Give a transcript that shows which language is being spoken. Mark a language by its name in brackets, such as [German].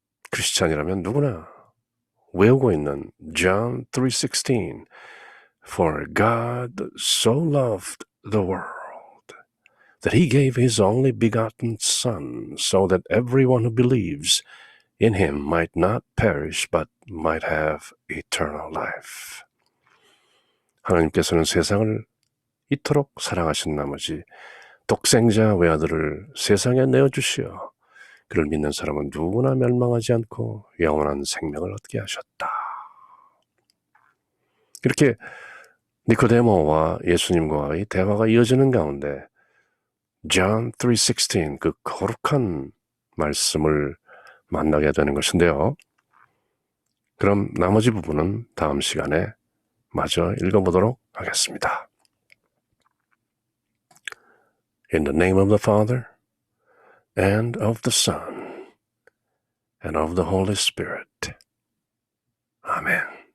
[Korean] 크리스찬이라면 누구나 외우고 있는 [English] John 3:16 For God so loved the world that he gave his only begotten Son so that everyone who believes in him might not perish but might have eternal life. [Korean] 하나님께서는 세상을 이토록 사랑하신 나머지 독생자 외아들을 세상에 내어주시어 그를 믿는 사람은 누구나 멸망하지 않고 영원한 생명을 얻게 하셨다. 이렇게 니코데모와 예수님과의 대화가 이어지는 가운데 John 3:16, 그 거룩한 말씀을 만나게 되는 것인데요. 그럼 나머지 부분은 다음 시간에 마저 읽어보도록 하겠습니다. [English] In the name of the Father, and of the Son, and of the Holy Spirit. Amen.